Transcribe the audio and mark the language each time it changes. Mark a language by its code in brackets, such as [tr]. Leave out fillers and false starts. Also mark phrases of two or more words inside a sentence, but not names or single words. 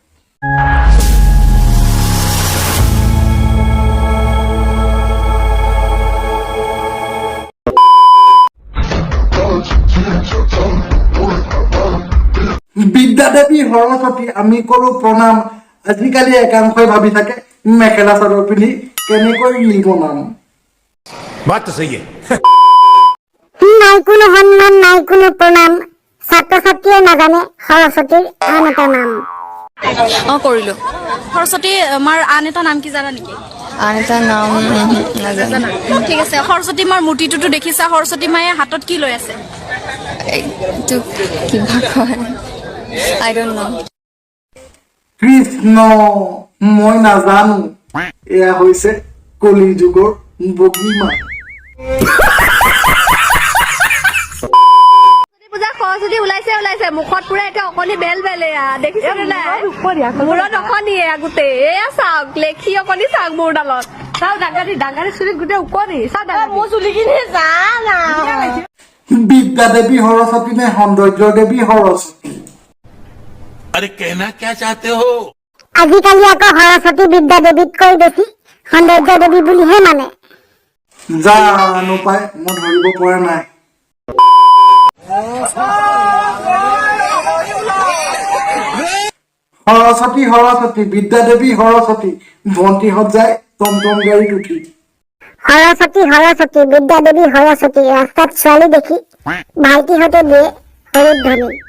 [as] বিদ্যাদেৱী সৰস্বতী আমি কৰো প্ৰণাম। আজিকালি একাংশই ভাবি থাকে মেখেলা চাদৰ পিন্ধি কেনেকৈ নিব নাম। [hi] बात तो सही है। [as] নাই কোনো সন্মান, নাই কোনো প্ৰণাম। ছাত্ৰ ছাত্ৰীয়ে নাজানে সৰস্বতীৰ আন এটা নাম। কৰিলো সৰস্বতী আমাৰ আন এটা নাম কি জানা নেকি? আন এটা নাম নাজানো। ঠিক আছে, সৰস্বতী মাৰ মূৰ্তিটোতো দেখিছা। সৰস্বতী মায়ে হাতত কি লৈ আছে? এইটো কিবা কয়, [en] I don't know. [as] কৃষ্ণ মই নাজানো। এয়া হৈছে কলি যুগৰ বগীমা। সৰস্বতী ওলাইছে মুখত পুৰা এতিয়া অকণি বেল বেলেয়া দেখিছেনে নাই? মূৰত অকণিয়ে গোটেই এয়া চাওক লেখি অকণি চাওক মূৰডালত চাওক ডাঙাৰী চুলিত গোটেই ওকণি চাওক মোৰ চুলিখিনি বিদ্যাদেৱী সৰস্বতী নে সৌন্দৰ্য দেৱী সৰস্বতী? [hi] अरे कहना क्या चाहते हो? [as] আজিকালি আকৌ সৰস্বতী বিদ্যাদেৱীতকৈ বেছি সৌন্দৰ্য দেৱী বুলিহে মানে। জানো পাই, মই ধৰিব পৰা নাই। সৰস্বতী সৰস্বতী বিদ্যাদেৱী সৰস্বতী ভণ্টিহঁত যায় টমটম গাড়ীত উঠি। সৰস্বতী সৰস্বতী বিদ্যাদেৱী সৰস্বতী ৰাস্তাত ছোৱালী দেখি ভাইটিহঁতে দিয়ে সৰুত ধনী।